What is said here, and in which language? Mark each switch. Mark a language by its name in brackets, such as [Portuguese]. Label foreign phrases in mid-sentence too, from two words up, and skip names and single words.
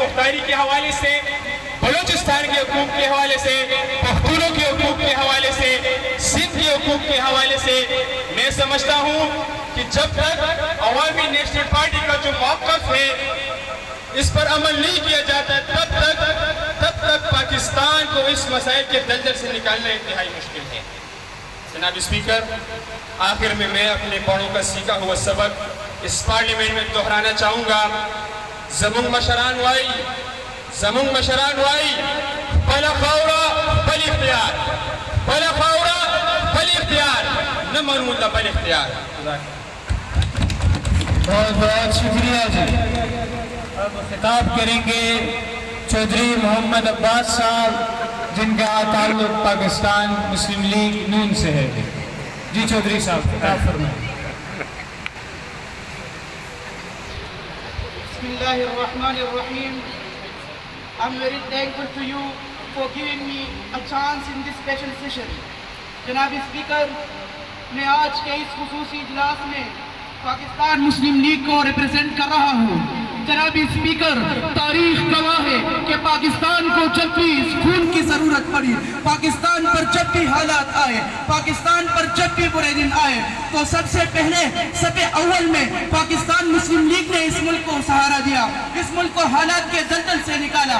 [Urdu] مختاری کے حوالے سے، بلوچستان کے حقوق کے حوالے سے، پختونوں کے حقوق کے حوالے سے، سندھ کے حقوق کے حوالے سے، میں سمجھتا ہوں کہ جب تک عوامی نیشنل پارٹی کا جو موقف ہے اس پر عمل نہیں کیا جاتا تب تک پاکستان کو اس مسائل کے دلدل سے نکالنا انتہائی مشکل ہے. جناب اسپیکر، آخر میں اپنے بڑوں کا سیکھا ہوا سبق اس پارلیمنٹ میں دہرانا چاہوں گا. [Pashto] زمون مشران وائی بلا خورا بل اختیار، بلا خورا بل اختیار، نہ منوں اللہ بل اختیار. [Urdu] بہت بہت شکریہ جی. اب خطاب کریں گے چودھری محمد عباس صاحب جن کا تعلق پاکستان مسلم لیگ نون سے ہے. جی چودھری صاحب خطاب فرمائیں. بسم اللہ الرحمن الرحیم. [English] I'm very thankful to you for giving me a chance in this special session. [Urdu] جناب اسپیکر, میں آج کے اس خصوصی اجلاس میں پاکستان مسلم لیگ کو ریپرزینٹ کر رہا ہوں۔ جناب اسپیکر، تاریخ گواہ ہے کہ پاکستان کو جب بھی خون کی ضرورت پڑی، پاکستان پر جب بھی حالات آئے، پاکستان پر جب بھی برے دن آئے، تو سب سے پہلے صف اول میں پاکستان مسلم لیگ نے اس ملک کو سہارا دیا، اس ملک کو حالات کے دلدل سے نکالا۔